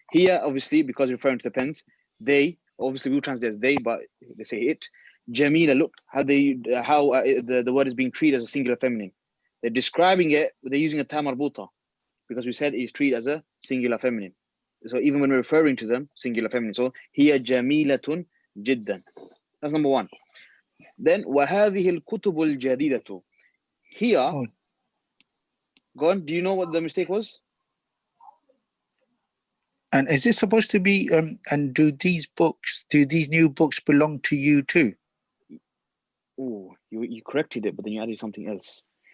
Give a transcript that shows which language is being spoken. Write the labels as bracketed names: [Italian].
[English] Here, obviously, because referring to the pens, they, obviously we'll translate as they, but they say it. Jamila, look how the word is being treated as a singular feminine. They're describing it, they're using a ta marbuta, because we said it's treated as a singular feminine. So even when we're referring to them, singular feminine. So [Arabic] hiya jamilatun jiddan. [English] That's number one. [Arabic] Then وَهَذِهِ الْكُتُبُ الْجَدِيدَةُ. [English] Here, go on, do you know what the mistake was? And is it supposed to be, and do these new books belong to you too? Oh, you corrected it, but then you added something else.